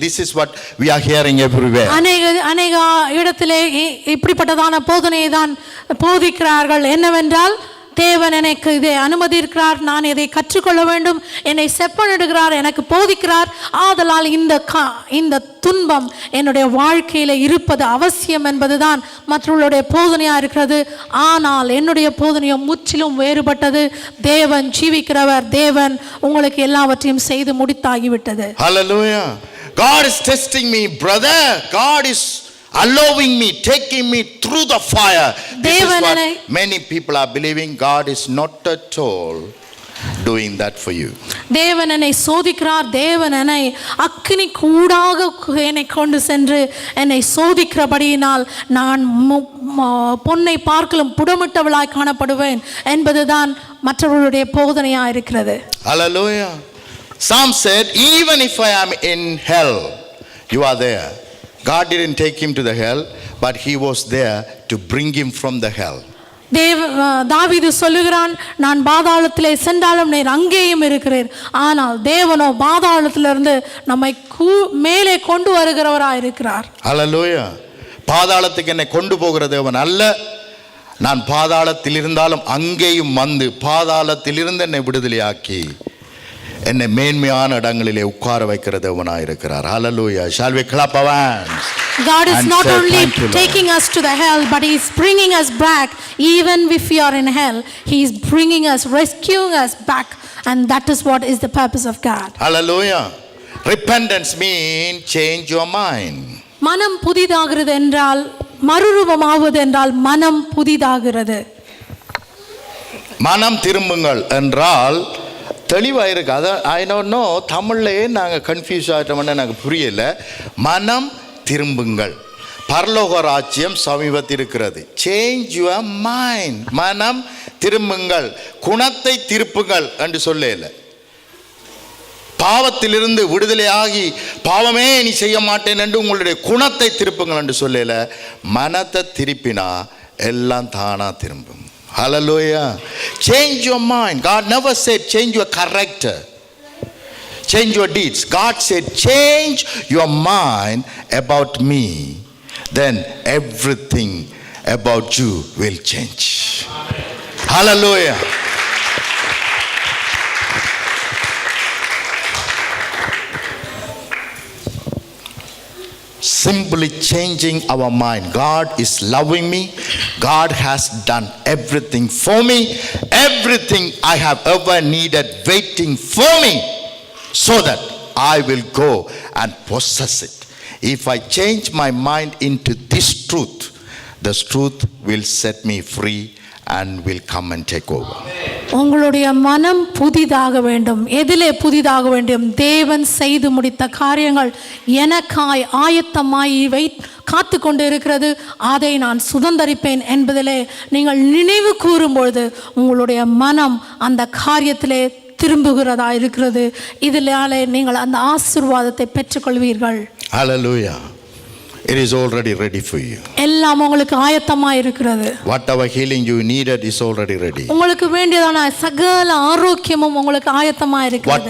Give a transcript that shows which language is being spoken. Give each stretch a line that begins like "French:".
English: This is what we are hearing everywhere.
Tamil: அநேக இடத்திலே இப்படிப்பட்டதான போதனையை தான் போதிக்கிறார்கள். என்னவென்றால், தேவன் எனக்கு இதை அனுமதிக்கிறார், நான் இதை கற்றுக்கொள்ள வேண்டும், என்னை செப்பனிடுகிறார், எனக்கு போதிக்கிறார். ஆதலால் இந்த துன்பம் என்னுடைய வாழ்க்கையில் இருப்பது அவசியம் என்பதுதான் மற்றவர்களுடைய போதனையாக இருக்கிறது. ஆனால் என்னுடைய போதனையோ முற்றிலும் வேறுபட்டது. தேவன் ஜீவிக்கிறவர், தேவன் உங்களுக்கு எல்லாவற்றையும் செய்து முடித்தாகிவிட்டது.
English: Hallelujah. God is testing me, brother. God is allowing me, taking me through the fire. This is what many people are believing. God is not at all doing that for you.
Tamil: தேவன் என்னை சோதிக்கிறார், தேவன் என்னை அக்கினி கூடாக என்னை கொண்டு சென்று என்னை சோதிக்கிறபடியினால் நான் பொன்னை பார்க்கலும் புடமிட்டவளாய் காணப்படுவேன் என்பதுதான் மற்றவர்களுடைய போதனையாக இருக்கிறது.
English: Hallelujah. Some said, even if I am in hell, you are there. God didn't take him to the hell, but he was there to bring him from the hell.
Tamil: தாவீது சொல்லுகிறான், நான் பாதாளத்திலே சென்றாலும் நீர் அங்கேயும் இருக்கிறீர். ஆனால் தேவனோ பாதாளத்திலிருந்து நம்மை மேலே கொண்டு வருகிறவராய் இருக்கிறார்.
English: Hallelujah.
Tamil: பாதாளத்துக்கு என்னை கொண்டு போகிற தேவன் அல்ல, நான் பாதாளத்தில் இருந்தாலும் அங்கேயும் வந்து பாதாளத்திலிருந்து என்னை விடுதலையாக்கி என்னை மேன்மையான இடங்களிலே உட்கார வைக்கிற தேவனாய் இருக்கிறார்.
English: Hallelujah. Shall we clap our hands? God is not only taking us to the hell, but he is bringing us back. Even if we are in hell, he is bringing us, rescuing us back, and that is what is the purpose of God. Hallelujah. Repentance means change your mind.
Tamil: மனம் புதிதாகிறது என்றால், மறுரூபமாவது என்றால் மனம் புதிதாகிறது. மனம் திரும்புங்கள் என்றால் தெளிவாக இருக்கு. அதான்
English: I don't know,
Tamil: தமிழ்லையே நாங்கள் கன்ஃபியூஸ் ஆகிட்டோம்னா எனக்கு புரியல. மனம் திரும்புங்கள், பரலோக ராஜ்யம் சமீபத்தில் இருக்கிறது.
English: Change your mind.
Tamil: மனம் திரும்புங்கள், குணத்தை திருப்புங்கள் என்று சொல்லல. பாவத்திலிருந்து விடுதலையாகி பாவமே நீ செய்ய மாட்டேன் என்று உங்களுடைய குணத்தை திருப்புங்கள் என்று சொல்லல. மனத்தை திருப்பினா எல்லாம் தானா திரும்பும்.
English: Hallelujah. Change your mind. God never said change your character, change your deeds. God said change your mind about me, then everything about you will change. Hallelujah. Simply changing our mind. God is loving me. God has done everything for me. Everything I have ever needed waiting for me, so that I will go and possess it. If I change my mind into this truth, this truth will set me free and will come and take over.
Tamil: உங்களுடைய மனம் புதிதாக வேண்டும். எதிலே புதிதாக வேண்டும்? தேவன் செய்து முடித்த காரியங்கள் எனக்காய் ஆயத்தமாய் காத்து கொண்டு இருக்கிறது, அதை நான் சுதந்தரிப்பேன் என்பதிலே நீங்கள் நினைவு கூறும்பொழுது உங்களுடைய மனம் அந்த காரியத்திலே திரும்புகிறதா இருக்கிறது. இதிலே நீங்கள் அந்த ஆசீர்வாதத்தை பெற்றுக்கொள்வீர்கள்.
English: Hallelujah. It is already ready for you.
Tamil: எல்லாம் உங்களுக்கு ஆயத்தமாய் இருக்கிறது.
English: Whatever healing you needed is already ready.
Tamil: உங்களுக்கு வேண்டியதான சகல ஆரோக்கியமும் உங்களுக்கு ஆயத்தமாய் இருக்கிறது.